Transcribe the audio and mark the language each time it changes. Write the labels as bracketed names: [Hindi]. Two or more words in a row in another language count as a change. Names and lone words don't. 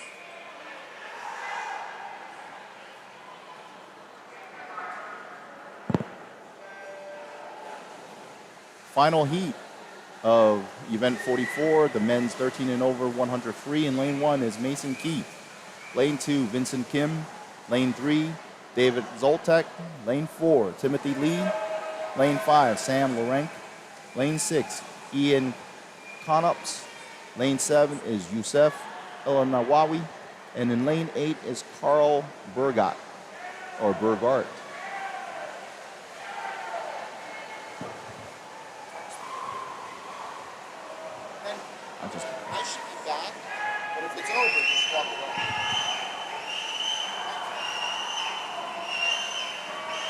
[English] Final heat of event 44, the men's 13 and over 100 free. In lane 1 is Mason Keith. Lane 2, Vincent Kim. Lane 3, David Zoltek. Lane 4, Timothy Lee. Lane 5, Sam Lorenk. Lane 6, Ian Conops. Lane 7 is Youssef El-Nawawi. And in lane 8 is Carl Burgart, or Burgart. Then I just I should be back, but if it's over, just walk away.